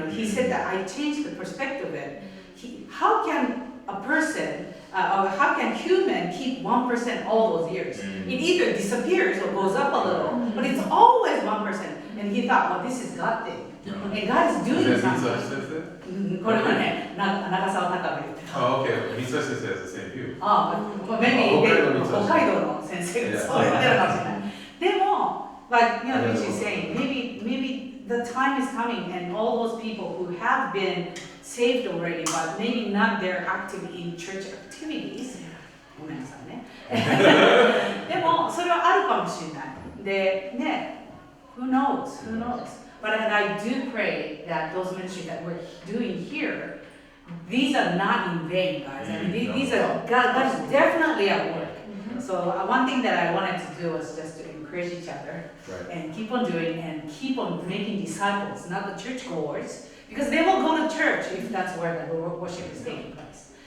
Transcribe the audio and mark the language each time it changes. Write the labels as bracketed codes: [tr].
[en] He said that I changed the perspective of it. How can a person, or how can human keep 1% all those years? It either disappears or goes up a little, but it's always 1%. And he thought, this is God thing. And God is doing something. [ja] これはね、長澤隆が言ってた。 [en] Oh, okay. Misa sensei has the same view. Maybe [ja] 北海道の先生がそう言ってるかもしれない。でも、 [en] like Michi is saying, maybe the time is coming, and all those people who have been saved already, but maybe not they're active in church activities. [ja] ごめんなさいね。でもそれはあるかもしれない。でね、 [en] who knows? But I do pray that those ministries that we're doing here, these are not in vain, guys. I mean, these are God is definitely at work. So one thing that I wanted to do was just to encourage each other and keep on doing and keep on making disciples, not the churchgoers, because they will go to church if that's where the worship is taking place.